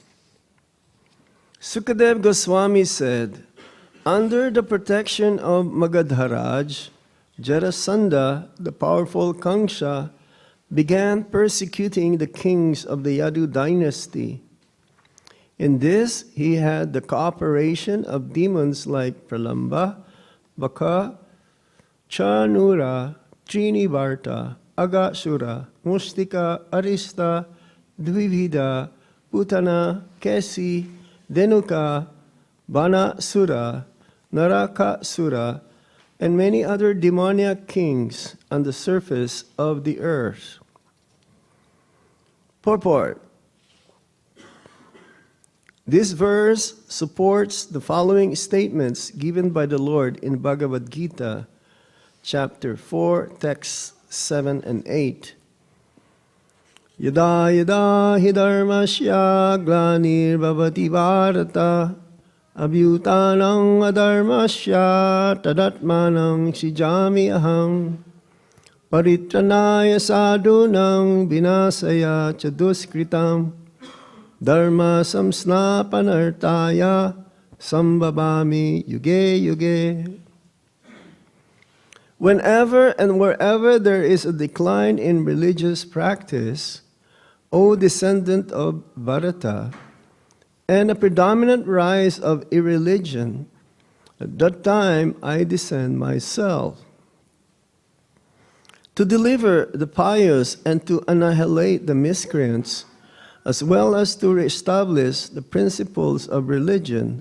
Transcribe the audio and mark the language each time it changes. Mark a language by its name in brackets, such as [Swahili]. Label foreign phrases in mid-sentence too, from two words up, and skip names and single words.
[English] Sukadev Goswami said, under the protection of Magadharaj, Jarasandha, the powerful Kangsha, began persecuting the kings of the Yadu dynasty. In this, he had the cooperation of demons like Pralamba, Baka, Chanura, Trinivarta, Agasura, Mustika, Arista, Dvivida, Putana, Kesi, Denuka, Banasura, Narakasura, and many other demoniac kings on the surface of the earth. Purport. This verse supports the following statements given by the Lord in Bhagavad Gita, chapter 4, texts 7 and 8. [Sanskrit] Yada yada hi dharmasya glanirvavati bharata abhyutanang adharmasya tadatmanang sijami aham paritranaya sadhunang vinasaya chaduskritam dharma samsnapanartaya sambhavami yuge yuge. [English] Whenever and wherever there is a decline in religious practice, O descendant of Bharata, and a predominant rise of irreligion, at that time I descend myself to deliver the pious and to annihilate the miscreants, as well as to reestablish the principles of religion.